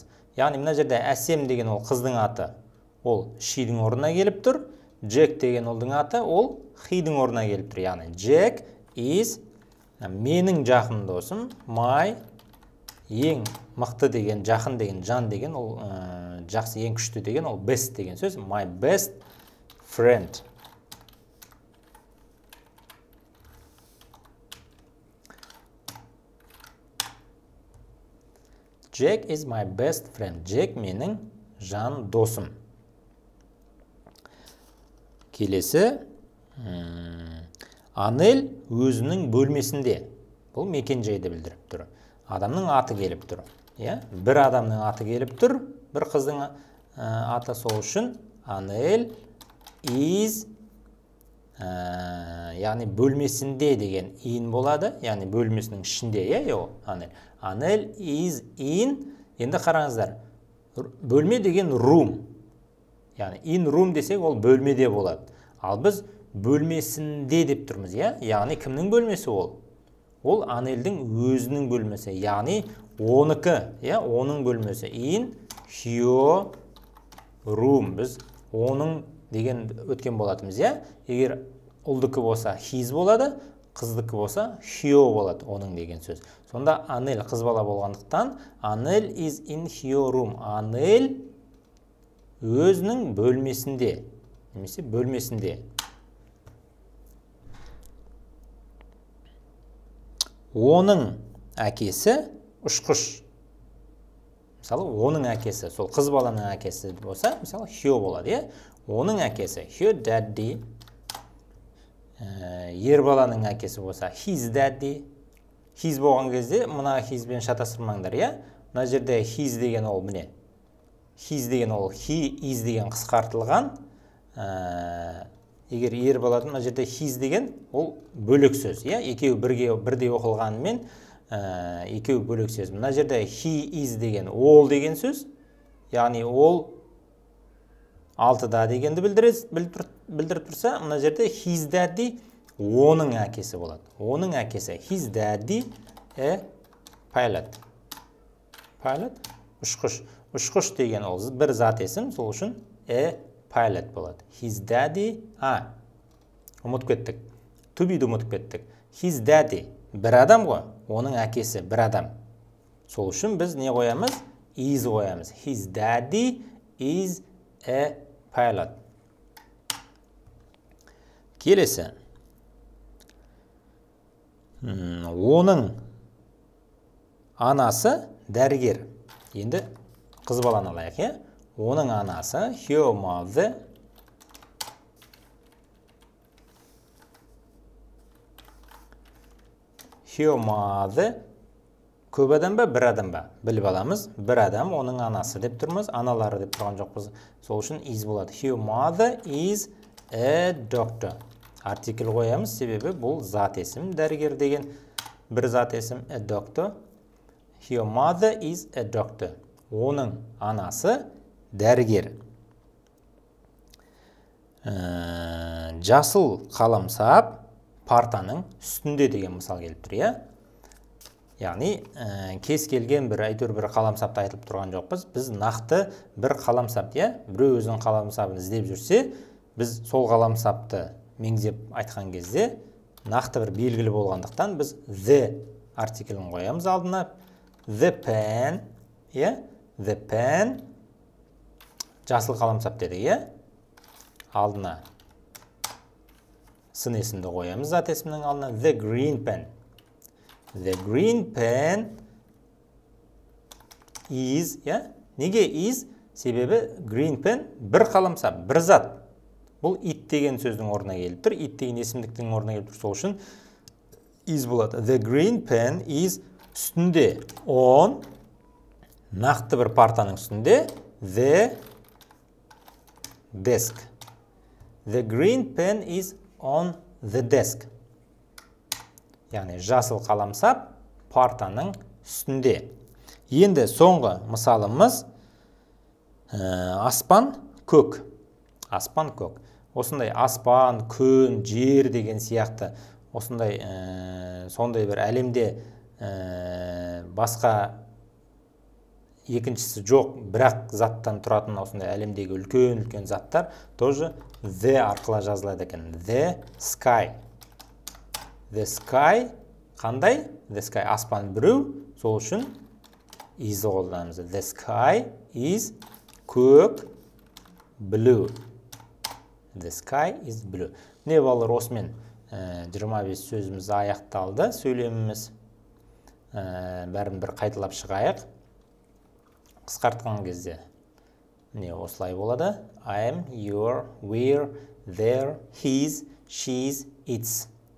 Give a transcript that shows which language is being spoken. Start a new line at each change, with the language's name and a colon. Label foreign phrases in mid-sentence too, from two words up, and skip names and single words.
Kazakh: Яғни мына жерде Әсем деген ол қыздың аты, ол she'дің орнына келіп тұр. Джек деген олдың аты, ол he'дің орнына келіп тұр. Яғни Джек is менің жақын досым, my ең мықты деген, жақын деген, жан деген, ол жақсы, ең күшті деген, ол best деген сөз.
English: My best friend. Jack is my best friend.
Kazakh: Jack менің жан досым. Келесі, Анель өзінің бөлмесінде. Бұл мекен жайды білдіріп тұр. Адамның аты келіп тұр. Бір адамның аты келіп тұр, бір қыздың аты, сол үшін Анель is, яғни бөлмесінде деген in болады, яғни бөлмесінің ішінде, Анель. Анель is in, енді қараңыздар, бөлме деген room, яғни
English: in room
Kazakh: десек ол бөлмеде болады. Ал біз бөлмесінде деп тұрмыз, яғни кімнің бөлмесі ол? Ол Анельдің өзінің бөлмесі, яғни оныкі, оның бөлмесі.
English: In her room.
Kazakh: Біз оның деген өткен болатымыз, егер ұлдікі болса his болады, қыздікі болса her болады, оның деген сөз. Сонда Анель қыз бала болғандықтан Анель
English: is in her room.
Kazakh: Анель өзінің бөлмесінде, немесе бөлмесінде. Оның әкесі ұшқыш. Мысалы, оның әкесі, сол қыз баланың әкесі болса, мысалы, her болады, Оның әкесі,
English: her daddy.
Kazakh: Ер баланың әкесі болса,
English: his daddy.
Kazakh: His болған кезде, мұна hisбен шатастырмаңдар, Мұна жерде his деген ол, міне. His деген ол,
English: he is
Kazakh: деген қысқартылған. Егер ер баладан, мұна жерде his деген ол бөлек сөз, екеуі бірдей оқылғанымен екеуі бөлек сөз. Мұна жерде
English: he is
Kazakh: деген ол деген сөз, яғни ол алтыда дегенді білдіріп тұрса, мұна жерде
English: his daddy
Kazakh: оның әкесі болады. Оның әкесі
English: his daddy a pilot.
Kazakh: Pilot ұшқыш. Ұшқыш деген ол бір зат есім, сол үшін
English: a pilot
Kazakh: болады.
English: His daddy,
Kazakh: ұмытып кеттік.
English: To be-
Kazakh: ді ұмытып кеттік.
English: His daddy
Kazakh: бір адам ғой, оның әкесі бір адам. Сол үшін біз не қоямыз? Is қоямыз.
English: His daddy is a pilot.
Kazakh: Келесі. Оның анасы дәрігер. Енді қыз баланы алайық, Оның анасы,
English: her mother,
Kazakh: көп адам ба, бір адам ба? Біліп аламыз, бір адам, оның анасы деп тұрмыз, аналары деп тұрған жоқпыз. Сол үшін is болады.
English: Her mother is a doctor.
Kazakh: Артикль қоямыз, себебі бұл зат есім, дәрігер деген бір зат есім,
English: a doctor. Her mother is a doctor.
Kazakh: Оның анасы дәрігер. Жасыл қаламсап партаның үстінде деген мысал келіп тұр, иә? Яғни, кез келген бір қаламсапты айтылып тұрған жоқпыз. Біз нақты бір қаламсап, иә? Біреу өзінің қаламсабын іздеп жүрсе, біз сол қаламсапты меңзеп айтқан кезде нақты бір белгілі болғандықтан біз the артиклін қоямыз алдына.
English: The pen,
Kazakh: иә?
English: The pen
Kazakh: жасыл қаламсап деді, иә? Алдына сын есімді қоямыз зат есімнің алдына.
English: The green pen. The green pen is,
Kazakh: иә? Неге is? Себебі
English: green pen
Kazakh: бір қаламсап, бір зат. Бұл it деген сөздің орнына келіп тұр. It деген есімдіктің орнына келіп тұр. Сол үшін is болады.
English: The green pen is
Kazakh: үстінде on, нақты бір партаның үстінде,
English: the desk. The green pen is on the desk.
Kazakh: Яғни жасыл қаламсап партаның үстінде. Енді соңғы мысалымыз аспан көк. Аспан көк. Осындай аспан, күн, жер деген сияқты осындай сондай бір әлемде басқа екіншісі жоқ, бірақ заттан тұратын осындай әлемдегі үлкен заттар тоже the арқылы жазылады екен.
English: The sky. The sky қандай? The sky
Kazakh: аспан біреу, сол үшін is қолданамыз.
English: The sky is көк, blue. The sky is blue.
Kazakh: Не балалар, осымен 25 сөзіміз аяқталды, сөйлеміміз. Бәрін бір қайталап шығайық. Қысқартқан кезде міне осылай болады.
English: I am, your, we're, there, his, she's, its.